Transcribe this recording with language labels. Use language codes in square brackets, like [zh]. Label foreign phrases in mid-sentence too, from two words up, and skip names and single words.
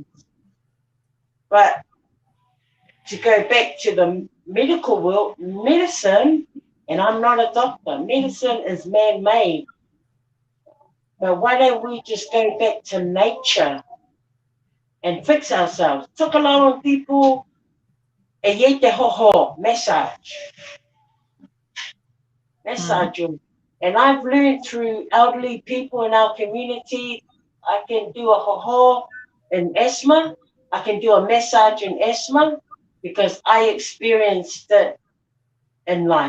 [en] But to go back to the medical world, medicine, and I'm not a doctor, medicine is man-made. But why don't we just go back to nature and fix ourselves? Took a lot of people, [mi] e te hoho, [en] massage. And I've learned through elderly people in our community, I can do a hoho in asthma. I can do a massage in asthma because I experienced it in life.